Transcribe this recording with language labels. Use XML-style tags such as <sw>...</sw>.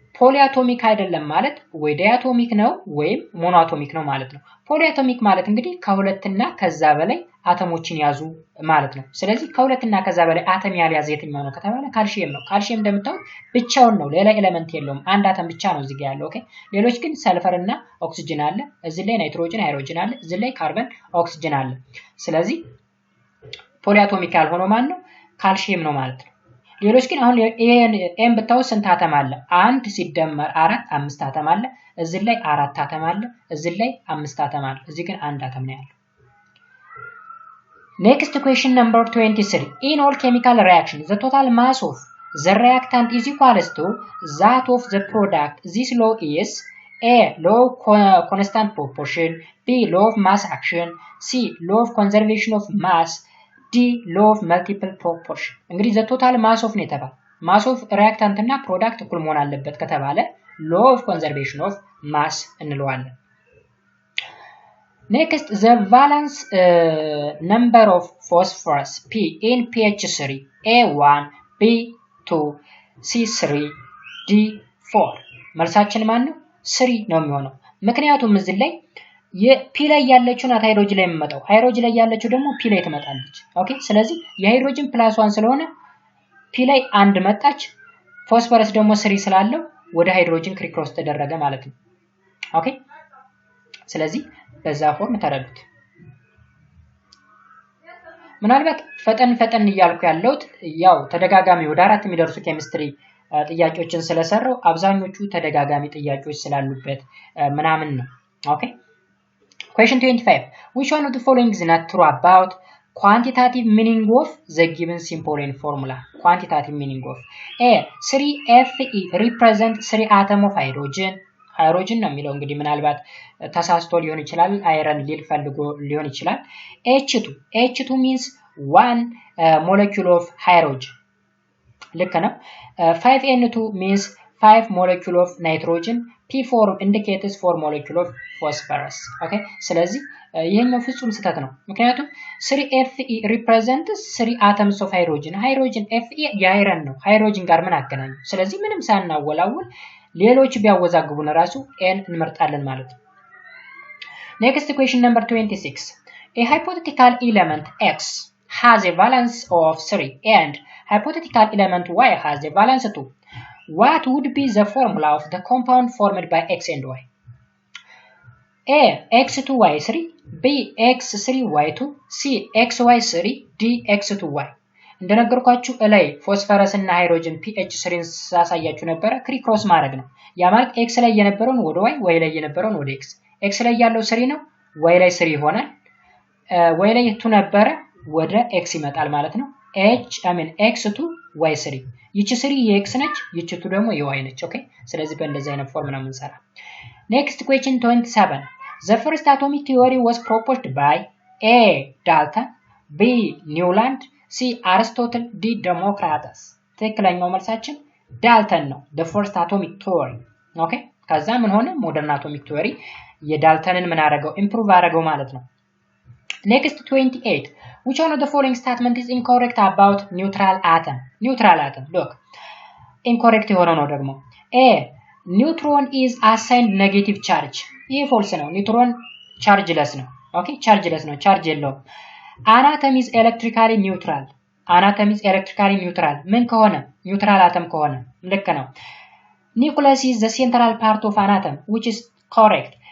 <am>ፖሊአቶሚክ አይደለም ማለት ወይ ዳያቶሚክ ነው ወይም ሞኖአቶሚክ ነው ማለት ነው። ፖሊአቶሚክ ማለት እንግዲህ ከሁለትና ከዛ በላይ አተሞችን ያዙ ማለት ነው። ስለዚህ ከሁለትና ከዛ በላይ አተም ያልያዘ የትኛው ነው ከተባለ ካልሲየም ነው። ካልሲየም እንደምታውቁት ብቻውን ነው፣ ሌላ ኤሌመንት የለውም። አንድ አተም ብቻ ነው እዚህ ጋር ያለው። ኦኬ ሌሎች ግን ሰልፈር እና ኦክሲጅን አለ፣ እዚህ ላይ ናይትሮጅን ሃይድሮጅን አለ፣ እዚህ ላይ ካርበን ኦክሲጅን አለ። ስለዚህ ፖሊአቶሚክ ያልሆነው ማን ነው? ካልሲየም ነው ማለት ነው። ሌሎች ግን አሁን ኤም ብታው ስንት አተም አለ? 1 ሲደመር 4 5 አተም አለ። እዚህ ላይ 4 አተም አለ፣ እዚህ ላይ 5 አተም አለ። እዚህ ግን 1 አተም ነው ያለው።</am> <en>Next question number 23. In all chemical reactions, the total mass of the reactant is equals to that of the product. This law is A. Law of constant proportion, B. Law of mass action, C. Law of conservation of mass, D. Law of multiple proportion.</en> <am>እንግዲህ</am> <en>the total mass of</en> <am>ነው የተባለ</am> <en>mass of reactant እና product</en> <am>እኩል መሆን አለበት ከተባለ</am> <en>law of conservation of mass</en> <am>እንለዋለን።</am> <en>Next, the valence number of phosphorus P in pH3 A1 B2 C3 D4</en> <am>መልሳችን ማን ነው? 3 ነው የሚሆነው። ምክንያቱም እዚህ ላይ የፒ ላይ ያለችው ናት ሃይድሮጅን ላይ የምመጣው፣ ሃይድሮጅን ላይ ያለችው ደግሞ ፒ ላይ ትመጣለች። ኦኬ ስለዚህ የሃይድሮጅን ፕላስ 1 ስለሆነ ፒ ላይ 1 መጣች፣ ፎስፈረስ ደግሞ 3 ስላለው ወደ ሃይድሮጅን ክሪክሮስ ተደረገ ማለት ነው። ኦኬ ስለዚህ በዛ ፎርም ተረዱት። ምናልባት ፈጠን እያልኩ ያለውት ያው ተደጋጋሚ ወደ 4 የሚደርሱ ኬሚስትሪ ጥያቄዎችን ስለሰራው አብዛኞቹ ተደጋጋሚ ጥያቄዎች ስላሉበት ምናምን ነው። ኦኬ</am> <en>Question 25. Which one of the following is not true about quantitative meaning of the given symbol and formula? Quantitative meaning of A. 3Fe represent 3 atom of hydrogen.</en> <am>ሃይድሮጅን ነው የሚለው እንግዲህ ምናልባት ተሳስቶ ሊሆን ይችላል፣ አይረን ሊል ፈልጎ ሊሆን ይችላል።</am> <en>H2 means 1 molecule of hydrogen</en> <am>ልክ ነው።</am> <en>5N2 means 5 molecule of nitrogen. P4 indicates 4 molecule of phosphorus. Okay</en> <am>ስለዚህ ይሄኛው ፍጹም ስህተት ነው። ምክንያቱም</am> <en>3Fe represents 3 atoms of hydrogen.</en> <am>ሃይድሮጅን Fe የአይረን ነው፣ ሃይድሮጅን ጋር ምን አገናኘው? ስለዚህ ምንም ሳናወላውል ሌሎች ቢያወዛግቡን ራሱ n እንመርጣለን ማለት ነው።</am> <en>Next question number 26. A hypothetical element X has a valence of 3 and hypothetical element Y has a valence 2. What would be the formula of the compound formed by X and Y? A. X2Y3, B. X3Y2, C. XY3, D. X2Y.</en> <am>እንደነገርኳችሁ ላይ ፎስፈረስ እና ሃይድሮጅን pH3 ሳሳያችሁ ነበር ክሪክሮስ ማድረግ ነው። ያ ማለት X ላይ የነበረውን ወደ Y ላይ የነበረውን ወደ X ላይ ያለው 3 ነው፣ Y ላይ 3 ይሆናል። Y ላይ 2 ነበረ ወደ X ይመጣል ማለት ነው። X2 Y3 ይቺ 3 የX ነች፣ ይቺ 2 ደግሞ የY ነች። ኦኬ ስለዚህ በእንደዚህ አይነት ፎርም ነው የምንሰራ።</am> <en>Next question 27. The first atomic theory was proposed by A. Dalton, B. Newland, C. Aristotle, D. Democritus.</en> <am>ትክክለኛው መልሳችን ዳልተን ነው።</am> <en>the first atomic theory.</en> <am>ኦኬ ከዛ ምን ሆነ? ሞደርን አቶሚክ ቲዮሪ የዳልተንን ምን አደረገው? ኢምፕሩቭ አደረገው ማለት ነው።</am> <en>Next 28. Which one of the following statement is incorrect about neutral atom? Neutral atom. Look.</en> <am>Incorrect የሆነው ነው ደግሞ A.</am> <en>Neutron is assigned negative charge.</en> <am>ይሄ ፎልስ ነው። ኒውትሮን ቻርጅለስ ነው። ኦኬ ቻርጅለስ ነው፣ ቻርጅ የለውም።</am> <en>Atom is electrically neutral. Atom is electrically neutral.</en> <am>ምን ከሆነ? ኒውትራል አተም ከሆነ ልክ ነው።</am> <en>Nucleus is the central part of an atom, which is correct.</en>